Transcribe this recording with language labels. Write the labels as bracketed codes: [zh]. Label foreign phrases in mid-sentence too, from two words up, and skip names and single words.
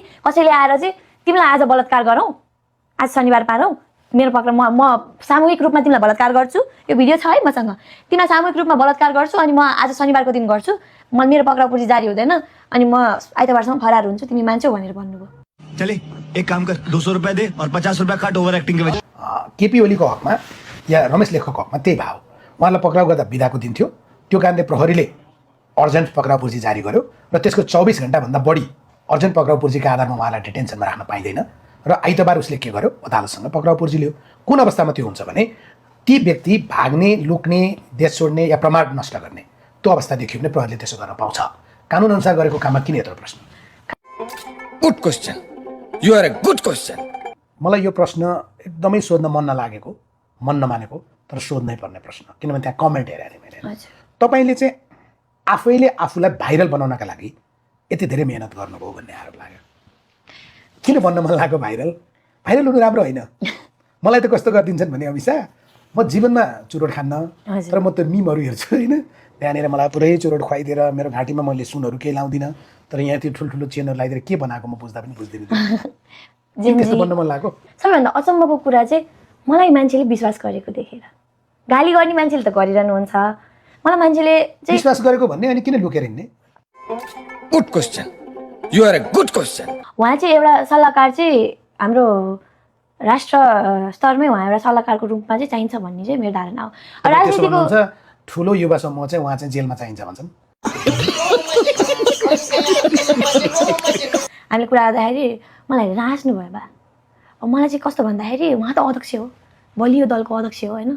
[ne] कसैले आएर चाहिँ तिमीलाई आज बलात्कार गरौँ, आज शनिबार पारौँ, मेरो पक्रा म सामूहिक रूपमा तिमीलाई बलात्कार गर्छु, यो भिडियो छ है मसँग, तिमीलाई सामूहिक रूपमा बलात्कार गर्छु अनि म आज शनिबारको दिन गर्छु, मेरो पक्राउ पूर्जी जारी हुँदैन अनि म आइतबारसम्म फरार हुन्छु, तिमी मान्छौ भनेर भन्नुभयो। [hi] चले एक काम कर, 200 रुपए दे और 50 रुपए काट [en] over acting [hi] के वजह। [ne] केपी ओलीको हकमा या रमेश लेखकको हकमा त्यही भाव। उहाँलाई पक्राउ गर्दा बिदाको दिन थियो, त्यो कारणले प्रहरीले अर्जेन्ट पक्राउ पूर्जी जारी गर्यो र त्यसको 24 घण्टाभन्दा बढी अर्जेन्ट पक्राउ पूर्जीका आधारमा उहाँलाई डिटेन्सनमा राख्न पाइँदैन र आइतबार उसले के गर्यो, अदालतसँग पक्राउ पूर्जी लियो। कुन अवस्थामा त्यो हुन्छ भने ती व्यक्ति भाग्ने, लुक्ने, देश छोड्ने या प्रमाण नष्ट गर्ने त्यो अवस्था देखियो भने प्रहरीले त्यसो गर्न पाउँछ। कानुन अनुसार गरेको काममा किन यत्रो प्रश्न? [en] good question, you are a good question. [ne] मलाई यो प्रश्न एकदमै सोध्न मन नलागेको, मन नमानेको, तर सोध्नै पर्ने प्रश्न, किनभने त्यहाँ कमेन्ट हेरेको थिएँ मैले। तपाईँले चाहिँ आफैले आफूलाई भाइरल बनाउनका लागि यति धेरै मेहनत गर्नुभयो भन्ने आरोप लाग्यो। किन भन्न मन लाग्यो भाइरल? भाइरल हुनु राम्रो होइन। मलाई त कस्तो गरिदिन्छन् भने अभिषा, म जीवनमा चुरोट खान्न, तर म त मिमहरू हेर्छु होइन, त्यहाँनिर मलाई पुरै चुरोट खुवाइदिएर मेरो घाँटीमा मैले सुनहरू केही लाउँदिनँ, तर यहाँ त्यो ठुल्ठुलो चेनहरू लगाइदिएर के बनाएको म बुझ्दा पनि बुझ्दिनँ। त्यस्तो भन्न मन लाग्यो। सबैभन्दा अचम्मको कुरा चाहिँ मलाई मान्छेले विश्वास गरेको देखेर गाली गर्ने मान्छेले त गरिरहनुहुन्छ मलाई मान्छेले चाहिँ विश्वास गरेको भन्ने अनि किन लुकेर हिँड्ने [en] Good question. You are a good question. [ne] उहाँ चाहिँ एउटा सल्लाहकार चाहिँ हाम्रो राष्ट्र स्तरमै उहाँ एउटा सल्लाहकारको रूपमा चाहिँ चाहिन्छ भन्ने चाहिँ मेरो धारणा हो त्यसो राजनीतिको भन्नुहुन्छ ठुलो युवा समूह चाहिँ उहाँ चाहिँ जेलमा चाहिन्छ भन्छन् हामीले कुरा गर्दाखेरि मलाई राँच्नु भयो बा अब मलाई चाहिँ कस्तो भन्दाखेरि उहाँ त अध्यक्ष हो बलियो दलको अध्यक्ष हो होइन